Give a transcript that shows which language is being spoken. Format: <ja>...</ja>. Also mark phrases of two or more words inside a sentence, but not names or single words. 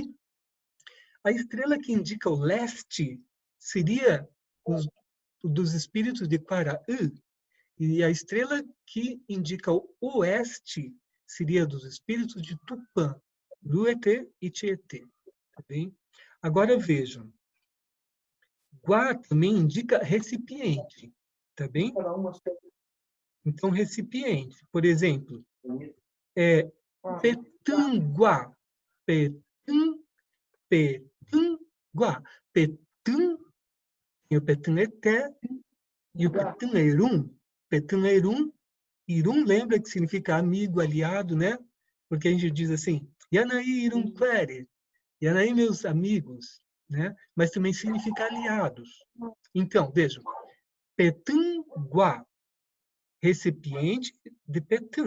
<pt>A estrela que indica o leste seria dos espíritos de Quaraí, e a estrela que indica o oeste seria dos espíritos de Tupã, Luetê e Tietê. Tá bem? Agora vejam. Gua também indica recipiente, tá bem? Então, recipiente. Por exemplo, petungua. Petungua. Petung, e o petungeté, e o petungerum. Petungerum, irum lembra que significa amigo, aliado, né? Porque a gente diz assim,</pt> <tpw>Yanaí irum quere,</tpw> <pt>Yanaí meus amigos, né? Mas também significa aliados. Então, vejam, petungua, recipiente de petum.</pt>